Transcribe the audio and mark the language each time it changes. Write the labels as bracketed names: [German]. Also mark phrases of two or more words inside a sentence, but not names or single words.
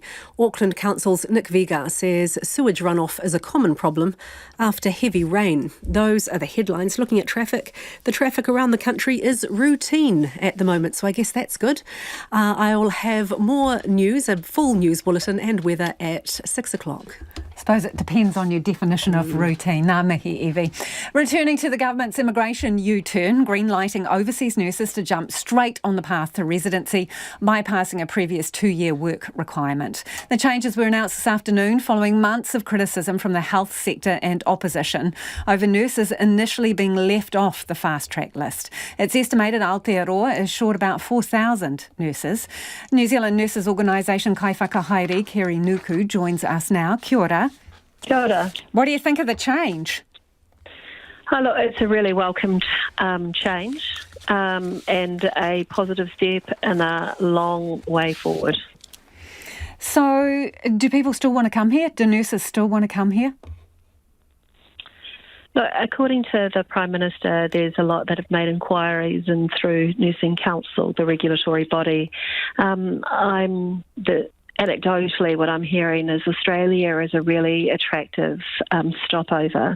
[English] Auckland Council's Nick Vigar says sewage runoff is a common problem after heavy rain. Those are the headlines. Looking at traffic, the traffic around the country is routine at the moment, so I guess that's good. I'll have more news, a full news bulletin and weather at 6 o'clock. I suppose it depends on your definition of routine. [Māori] Ngā mihi, Evie. [English] Returning to the government's immigration U-turn, green-lighting overseas nurses to jump straight on the path to residency, bypassing a previous 2-year work requirement. The changes were announced this afternoon following months of criticism from the health sector and opposition over nurses initially being left off the fast-track list. It's estimated Aotearoa is short about 4,000 nurses. New Zealand Nurses Organisation [Māori] Kai Whakahaere [English] Kauri Nuku joins us now. [Māori] Kia ora. Kia ora. [English] What do you think of the change? Oh, look, it's a really welcomed change and a positive step in a long way forward. So, do people still want to come here? Do nurses still want to come here? Look, according to the Prime Minister, there's a lot that have made inquiries, and through Nursing Council, the regulatory body, anecdotally, what I'm hearing is Australia is a really attractive stopover.